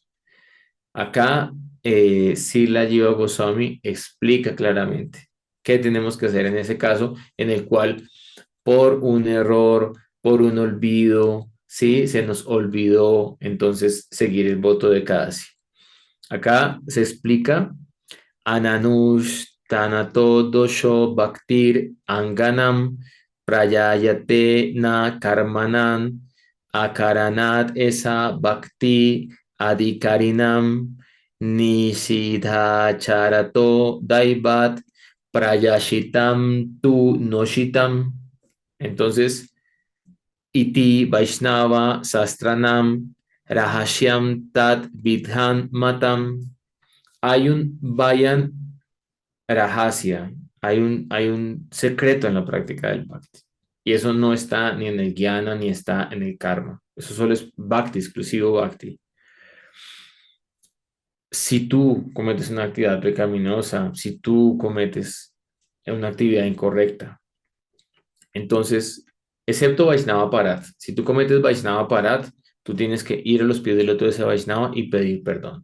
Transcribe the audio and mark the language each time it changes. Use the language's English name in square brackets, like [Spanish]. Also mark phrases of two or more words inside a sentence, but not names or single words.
[Spanish] Acá, Srila Jiva Goswami explica claramente qué tenemos que hacer en ese caso, en el cual por un error, por un olvido, ¿sí? Se nos olvidó entonces seguir el voto de Kadasi. [Sanskrit] Acá se explica Ananush Tanato Dosho Bhaktir Anganam Prayayate Na Karmanan Akaranat Esa Bhakti Adhikarinam Nisidhacharato Daivat Prayashitam Tu Noshitam. Entonces, Iti Vaishnava Sastranam Rahashyam Tat Vidhan Matam. [Spanish] Hay un Vayan Rahasya, hay un secreto en la práctica del Bhakti. Y eso no está ni en el Jnana ni está en el Karma. Eso solo es Bhakti, exclusivo Bhakti. Si tú cometes una actividad pecaminosa, si tú cometes una actividad incorrecta, entonces, excepto [Sanskrit] Vaishnava Parat, [Spanish] si tú cometes [Sanskrit] Vaishnava Parat, [Spanish] tú tienes que ir a los pies del loto de ese Vaishnava y pedir perdón.